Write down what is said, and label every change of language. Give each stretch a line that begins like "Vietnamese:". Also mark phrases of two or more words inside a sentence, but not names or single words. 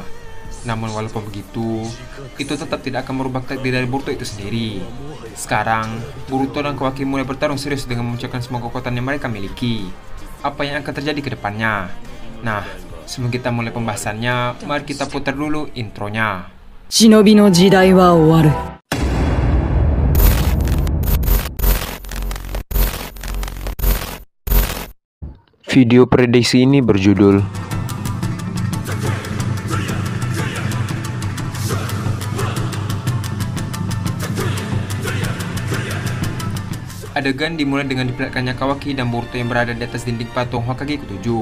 Indonesian: Namun walaupun begitu, itu tetap tidak akan merubah takdir dari Boruto itu sendiri. Sekarang, Boruto dan Kawaki mulai bertarung serius dengan memunculkan semua kekuatan yang mereka miliki. Apa yang akan terjadi ke depannya? Nah, sebelum kita mulai pembahasannya, mari kita putar dulu intronya.
Japanese: 忍びの時代は終わる。
Indonesian: Video prediksi ini berjudul Adegan dimulai dengan diperlihatkannya Kawaki dan Boruto yang berada di atas dinding patung Hokage ke-7.